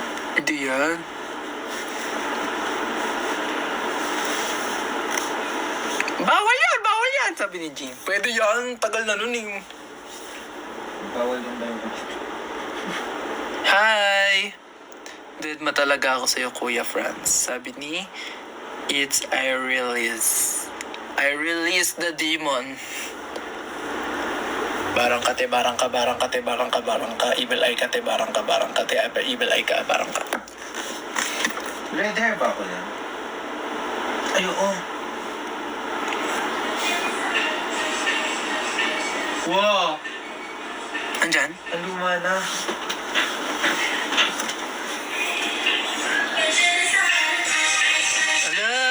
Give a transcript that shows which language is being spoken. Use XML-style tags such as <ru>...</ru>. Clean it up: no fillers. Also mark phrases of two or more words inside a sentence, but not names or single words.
<tl>Hindi yan. Bawal yan, sabi ni Jean. Pwede yan, tagal na nun eh. Bawal yung live. Hi! Dead ma talaga ako sa'yo, Kuya Franz. Sabi ni It's Irelis.</tl> <en>I release the demon.</en> <tl>Barang kate, barang ka, barang kate, barang ka, barang ka,</tl> <en>evil eye</en> <tl>kate, barang ka,</tl> <en>evil eye</en> <tl>ka, barang ka.</tl> <en>Red hair</en> <tl>ba ako yan? Ay, oo. Wow! Andyan? Ang luma na. Ala!</tl>